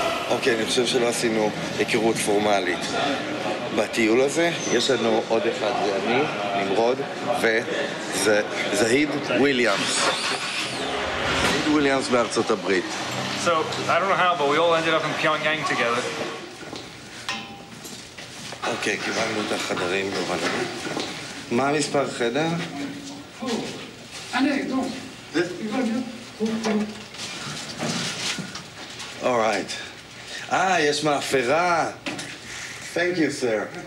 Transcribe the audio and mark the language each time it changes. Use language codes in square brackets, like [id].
[he] אוקיי, אני חושב שלא עשינו היכרות פורמלית. בטיול הזה יש לנו עוד אחד, זה אני, נמרוד, וזהיד וויליאמס. זהיד וויליאמס בארצות הברית. [en] So, I don't know how, but we all ended up in Pyongyang together. [he] אוקיי, קיבלנו את החדרים בבנה. מה המספר חדר? [en] Alright. [he] יש מאפרה. [en] Thank you, sir.